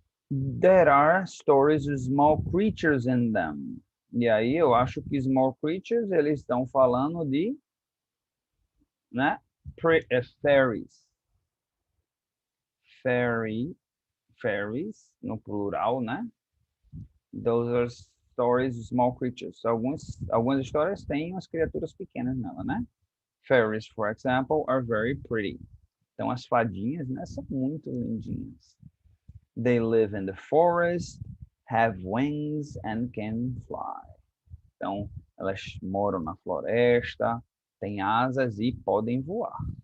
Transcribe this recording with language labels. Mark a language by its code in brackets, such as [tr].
[en] There are stories with small creatures in them. [pt] E aí eu acho que [en] small creatures, [pt] eles estão falando de, né? Fairies. Fairies, no plural, né? [en] Those are stories of small creatures. [pt] Algumas histórias têm as criaturas pequenas nela, né? [en] Fairies, for example, are very pretty. [pt] Então, as fadinhas, né, são muito lindinhas. [en] They live in the forest, have wings and can fly. [pt] Então, elas moram na floresta, têm asas e podem voar.